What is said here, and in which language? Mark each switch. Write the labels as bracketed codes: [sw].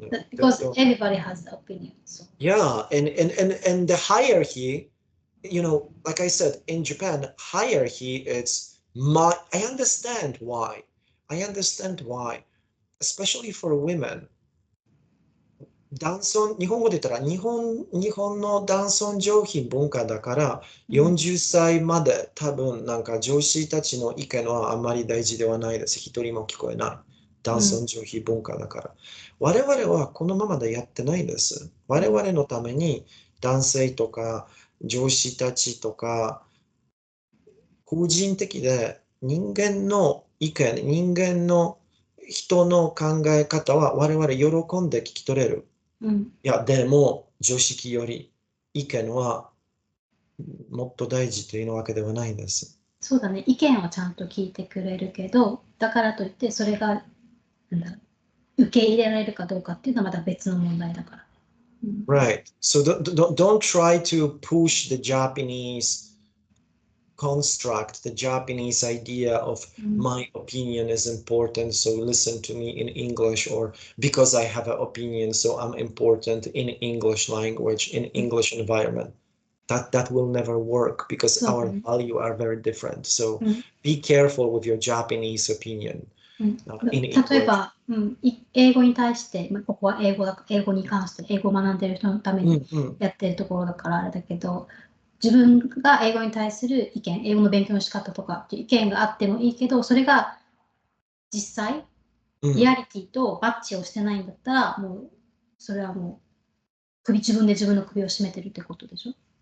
[en] Because everybody has the opinion. So. Yeah, and the hierarchy, like I said, in Japan, hierarchy, it's I understand why. I understand why, especially for women. [ja] 日本語で言ったら日本の男尊女卑文化だから40歳まで多分なんか上司たちの意見はあまり大事ではないです。一人も聞こえない。男尊女卑文化だから。我々はこのままでやってないです。我々のために男性とか上司たちとか個人的で人間の意見、人間の人の考え方は我々喜んで聞き取れる。いや、でも、常識より意見はもっと大事というわけではないです。そうだね、意見はちゃんと聞いてくれるけど、だからといってそれが受け入れられるかどうかっていうのはまた別の問題だから。 [en] Right. So don't try to push the Japanese construct, the Japanese idea of my opinion is important, so listen to me in English, or because I have an opinion, so I'm important in English language, in English environment. That will never work because our value are very different. So be careful with your Japanese opinion. In [ja] 例えば、英語に対して、ここは英語に関して、英語を学んでいる人のためにやってるところだからあれだけど、自分が英語に対する意見、英語の勉強の仕方とかっていう意見があってもいいけど、それが実際、リアリティとマッチをしてないんだったら、もうそれはもう自分で自分の首を絞めてるってことでしょ。